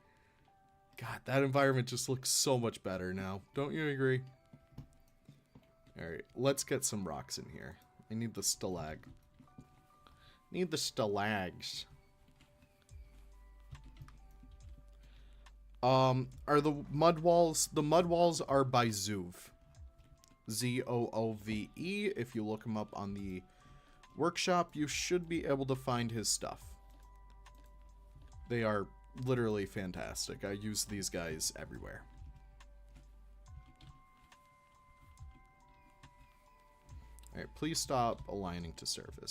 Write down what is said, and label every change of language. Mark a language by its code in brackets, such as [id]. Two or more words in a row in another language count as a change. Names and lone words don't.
[en] God, that environment just looks so much better now. Don't you agree? Alright, let's get some rocks in here. I need the stalag. Need the stalags. Are the mud walls... The mud walls are by Zoove. Z-O-O-V-E. If you look him up on the workshop, you should be able to find his stuff. They are literally fantastic. I use these guys everywhere. Alright, please stop aligning to surface.